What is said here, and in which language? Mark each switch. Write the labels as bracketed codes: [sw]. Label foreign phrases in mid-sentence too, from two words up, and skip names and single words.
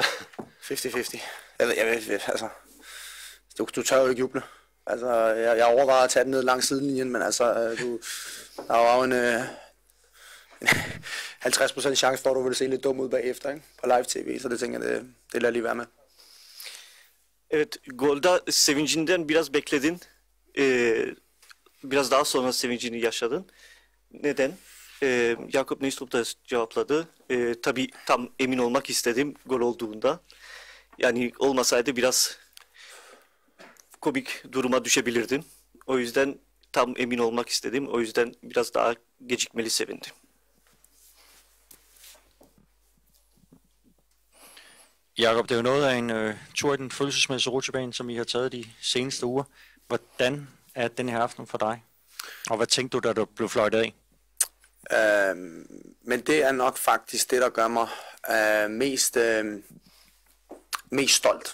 [da] 50-50. Altså, du tør jo ikke juble. Altså, jeg overvejer at tage den ned langs sidelinjen, men altså, der var jo en 50% chance for, at du ville se lidt dum ud bagefter, ikke? På live tv, så det tænker jeg, det lader lige være med. [tr] Evet, golda sevincinden biraz bekledin. Biraz daha sonra sevincini yaşadın. Neden? Jakob Nystrup da cevapladı. Tabii tam emin olmak istedim gol olduğunda. Yani olmasaydı biraz komik duruma düşebilirdim. O yüzden tam emin olmak istedim. O yüzden biraz daha gecikmeli sevindim. [da] Jakob, det er jo noget af en tur i den følelsesmæssige rutsjebane, som I har taget de seneste uger. Hvordan er den her aften for dig? Og hvad tænkte du, da du blev fløjtet af? Men det er nok faktisk det, der gør mig mest stolt.